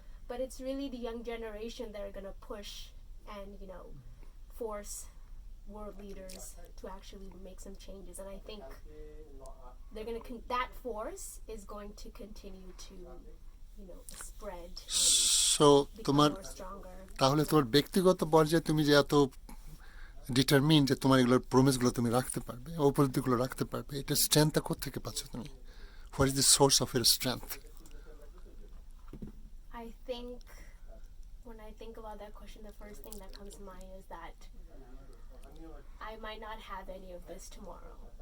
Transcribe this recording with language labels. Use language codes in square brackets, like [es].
[en] But it's really the young generation that are going to push and, force world leaders to actually make some changes. And I think they're going to, that force is going to continue to, spread. [bn] So তোমার [en] More stronger. [bn] তাহলে তোমার ব্যক্তিগত পর্যায়ে তুমি যে এত determine যে তোমার এগুলোর প্রমিসগুলো তুমি রাখতে পারবে, উপলব্ধিগুলো রাখতে পারবে, এটা স্ট্রেংথটা কোত্থেকে পাচ্ছ তুমি? [en] What is the source of your strength? I think when I think about that question, the first thing that comes to mind is that I might not have any of this tomorrow.